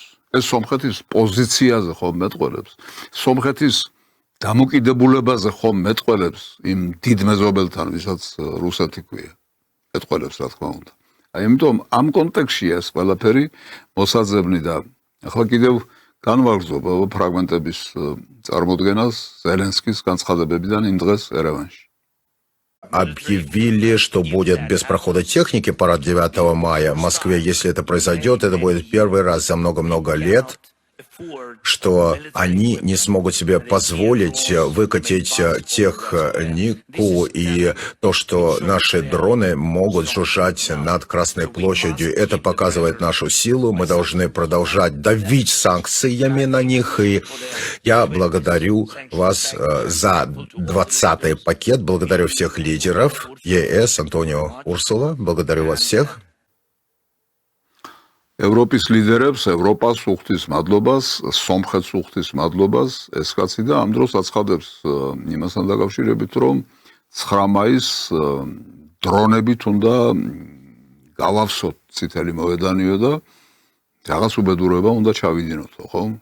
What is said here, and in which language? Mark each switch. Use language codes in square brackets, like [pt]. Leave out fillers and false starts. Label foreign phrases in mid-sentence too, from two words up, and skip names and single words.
[ka] ეს სომხეთის პოზიციაზე ხომ მეტყველებს, სომხეთის დამოკიდებულებაზე ხომ მეტყველებს იმ დიდ მეზობელთან, ვისაც რუსეთი ქვია. მეტყველებს, რა თქმა უნდა. აი იმიტომ ამ კონტექსტშია ეს ყველაფერი მოსაძებნი და ახლა კიდევ განვაგრძობ ფრაგმენტების წარმოდგენას ზელენსკის განცხადებებიდან იმ დღეს ერევანში. [ru] Объявили, что будет без прохода техники парад 9 мая в Москве. Если это произойдет, это будет первый раз за много-много лет, что они не смогут себе позволить выкатить технику и то, что наши дроны могут жужжать над Красной площадью. Это показывает нашу силу. Мы должны продолжать давить санкциями на них. И я благодарю вас за 20-й пакет. Благодарю всех лидеров ЕС, Антонио, Урсула. Благодарю вас всех. [ka] ევროპის ლიდერებს, ევროპას უხდის მადლობას, სომხეთს უხდის მადლობას, ეს კაცი და ამ დროს აცხადებს იმასთან დაკავშირებით, რომ 9 მაისს დრონებით უნდა გავავსოთ წითელი მოედანიო და რაღაც უბედურება უნდა ჩავიდინოთო, ხო?